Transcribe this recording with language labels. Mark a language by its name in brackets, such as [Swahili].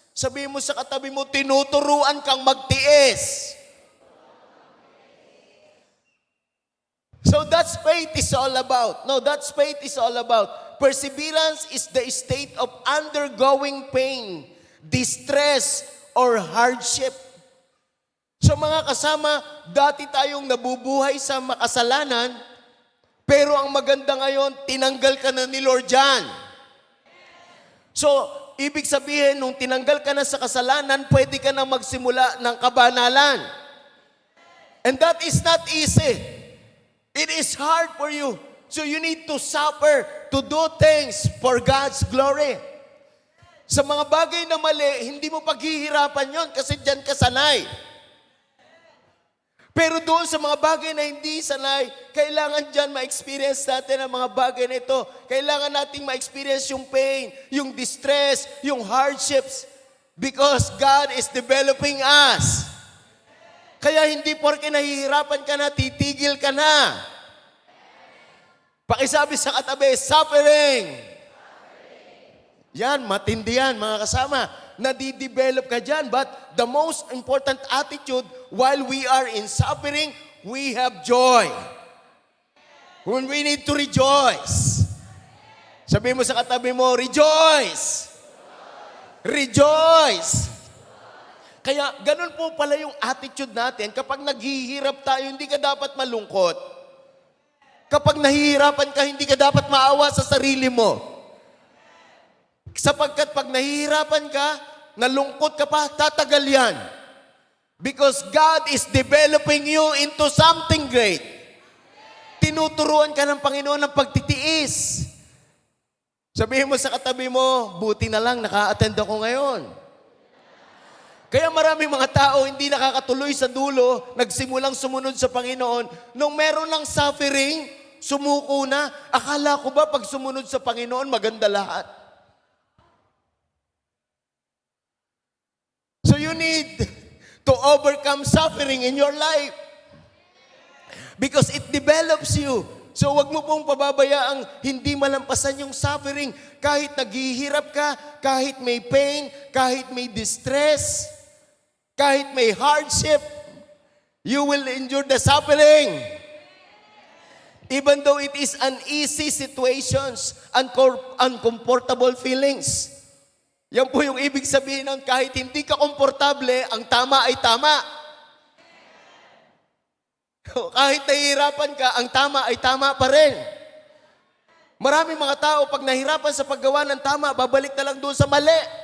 [Filipino] Sabihin mo sa katabi mo, tinuturuan kang magtiis. [English] So that's faith is all about. No, that's faith is all about. Perseverance is the state of undergoing pain, distress, or hardship. [Filipino] So mga kasama, dati tayong nabubuhay sa makasalanan, pero ang maganda ngayon, tinanggal ka na ni Lord dyan. So, ibig sabihin, nung tinanggal ka na sa kasalanan, pwede ka na magsimula ng kabanalan. [English] And that is not easy. It is hard for you. So you need to suffer to do things for God's glory. [Filipino] Sa mga bagay na mali, hindi mo paghihirapan yon kasi dyan ka sanay. Pero doon sa mga bagay na hindi sanay, kailangan dyan ma-experience natin ang mga bagay na ito. Kailangan nating ma-experience yung pain, yung distress, yung hardships. [English] Because God is developing us. [Filipino] Kaya hindi porke nahihirapan ka na, titigil ka na. Pakisabi sa katabi, suffering. Yan, matindi yan mga kasama. Nadidevelop ka dyan. [English] But the most important attitude, while we are in suffering, we have joy. When we need to rejoice. [Filipino] Sabihin mo sa katabi mo, [English] rejoice! [Filipino] Rejoice! Kaya ganun po pala yung attitude natin. Kapag naghihirap tayo, hindi ka dapat malungkot. Kapag nahihirapan ka, hindi ka dapat maawa sa sarili mo. Sapagkat pag nahihirapan ka, nalungkot ka pa, tatagal yan. [English] Because God is developing you into something great. [Filipino] Tinuturuan ka ng Panginoon ng pagtitiis. Sabihin mo sa katabi mo, buti na lang naka-attend ako ngayon. Kaya maraming mga tao hindi nakakatuloy sa dulo, nagsimulang sumunod sa Panginoon. Nung meron ng suffering, sumuko na. Akala ko ba pag sumunod sa Panginoon, maganda lahat? [English] So you need to overcome suffering in your life. Because it develops you. [Filipino] So wag mo pong pababayaang hindi malampasan yung suffering. Kahit naghihirap ka, kahit may pain, kahit may distress, kahit may hardship, [English] you will endure the suffering. Even though it is uneasy situations, uncomfortable feelings. [Filipino] Yan po yung ibig sabihin nun, kahit hindi ka komportable, ang tama ay tama. Kahit nahihirapan ka, ang tama ay tama pa rin. Maraming mga tao, pag nahirapan sa paggawa ng tama, babalik na lang doon sa mali.